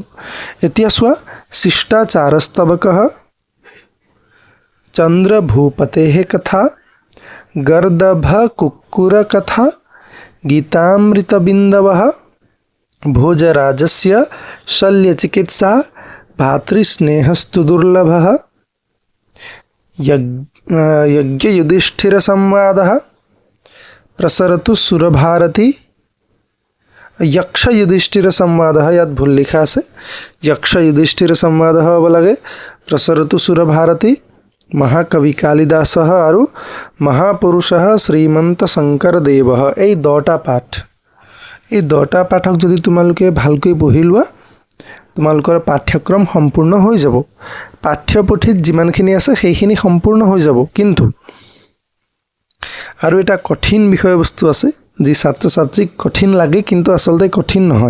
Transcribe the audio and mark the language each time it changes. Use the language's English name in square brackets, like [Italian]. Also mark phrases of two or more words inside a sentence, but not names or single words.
[Assamese] এতিয়া চোৱা [Sanskrit] শিষ্টাচাৰস্তৱকঃ, চন্দ্ৰ ভূপতেঃ কথা, গৰ্দভ কুক্কুৰ কথা, গীতামৃতবিন্দৱঃ, ভোজৰাজস্য শল্যচিকিৎসা, ভাতৃস্নেহস্তু দুৰ্লভঃ, यज्ञयुधिष्ठिरसंवादः, प्रसरतु सुरभारती, यक्ष युधिष्ठिर संवादः, [Assamese] ইয়াত ভুল লিখা আছে, [Sanskrit] यक्ष युधिष्ठिर संवादः [Assamese] হ'ব লাগে, [Sanskrit] प्रसरतु सुरभारती, महाकवि कालिदासः আৰু মহাপুৰুষः শ্ৰীমন্ত শংকৰদেৱः। [Assamese] এই 10টা পাঠ, এই 10টা পাঠক যদি তোমালোকে ভালকৈ পঢ়ি লোৱা তোমালোকৰ পাঠ্যক্ৰম সম্পূৰ্ণ হৈ যাব। পাঠ্যপুথিত যিমানখিনি আছে সেইখিনি সম্পূৰ্ণ হৈ যাব, কিন্তু আৰু এটা কঠিন বিষয়বস্তু আছে যি ছাত্ৰ ছাত্ৰীক কঠিন লাগে কিন্তু আচলতে কঠিন নহয়।